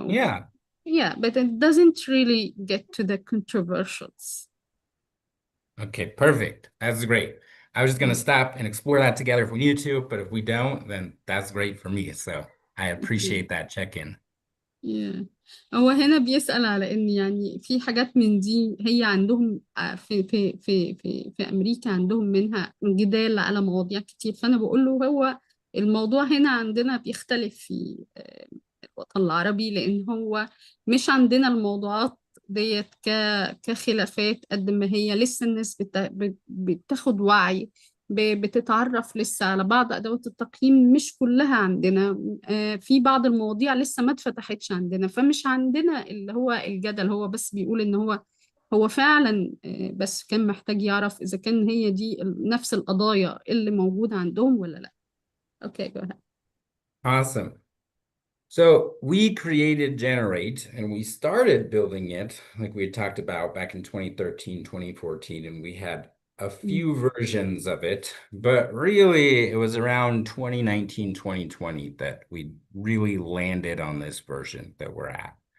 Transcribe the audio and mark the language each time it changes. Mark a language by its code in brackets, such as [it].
[en] Yeah. Yeah, but it doesn't really get to the controversials. Okay, perfect. That's great. I was just going to Yeah. stop and explore that together if we need to, but if we don't, then that's great for me. So I appreciate that check-in. Yeah. [ar] هو هنا بيسأل على إن يعني في حاجات من دي هي عندهم في أمريكا عندهم منها جدال على مواضيع كتير. فأنا بقول له هو الموضوع هنا عندنا بيختلف في الوطن العربي، لأن هو مش عندنا الموضوعات ديت كخلافات قد ما هي لسه الناس بتاخد وعي، بتتعرف لسه على بعض أدوات التقييم. مش كلها عندنا، في بعض المواضيع لسه ما اتفتحتش عندنا، فمش عندنا اللي هو الجدل. هو بس بيقول ان هو فعلا بس كان محتاج يعرف اذا كان هي دي نفس القضايا اللي موجودة عندهم ولا لا. [en] Okay go ahead. Awesome. So we created Generate and we started building it like we had talked about back in 2013, 2014, and we had a Mm, few versions of it, but really it was around 2019, 2020 that we really landed on this version that we're at.